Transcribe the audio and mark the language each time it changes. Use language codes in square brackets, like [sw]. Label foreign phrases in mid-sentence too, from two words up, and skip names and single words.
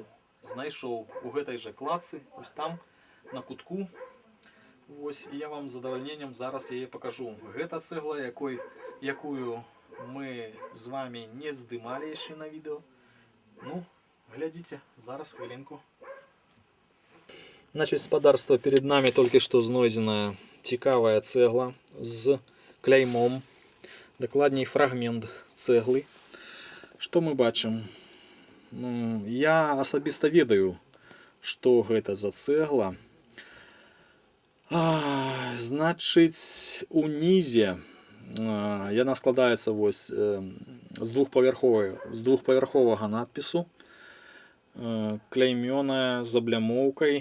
[be] У гэтай жа кладцы, ось там, на кутку. Вось, і я вам з задавальненнем зараз яе пакажу. Гэта цэгла, якую мы з вами не здымалі яшчэ на відео. Ну, глядзіце, зараз, хвилинку. Значит, спадарства, [ru] перед нами только что знойденная [be] цікавая цэгла з кляймом. Дакладней, фрагмент цэглы. Што мы бачым? Я асабіста ведаю, што гэта за цэгла. Значыць, унізе яна складаецца вось з двухпавярховага надпісу, кляймёная з аблямоўкай.